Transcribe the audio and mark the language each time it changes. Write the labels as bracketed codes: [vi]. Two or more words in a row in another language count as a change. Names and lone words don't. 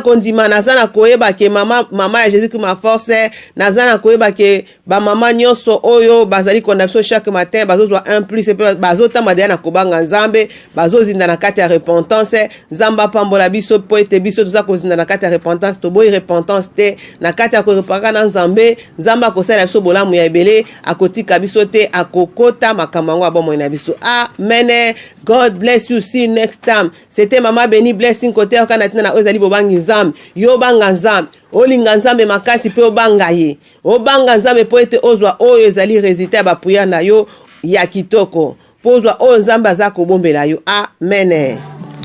[ln] kondima nazana koyeba ke mama ya Jésus [fr] qui ma force [ln] nazana koyeba ke ba mama nyonso oyo bazali konda biso [fr] chaque matin [ln] bazozwa [fr] un plus [ln] pe bazotamba na kobanga Nzambe bazozinda na kati ya repentance Nzamba pambola biso po ete biso toza kozinda na kati ya repentance to boy repentance te na kati ya korepaka na Nzambe Nzamba kosala biso bolamu ya ebele akotika biso te akokota makambo ya bomo na biso. [en] Amen. God bless you. See you next time. [ln] C'était Mama Béni blessing côté okana na ozali bobangi Nzambe yo banga Nzambe olinga Nzambe makasi pe obanga ye obanga Nzambe po ete ozwa oyo ezali résultat ba prière na yo ya kitoko pozwa oyo Nzambe aza kobombela yo. Amen.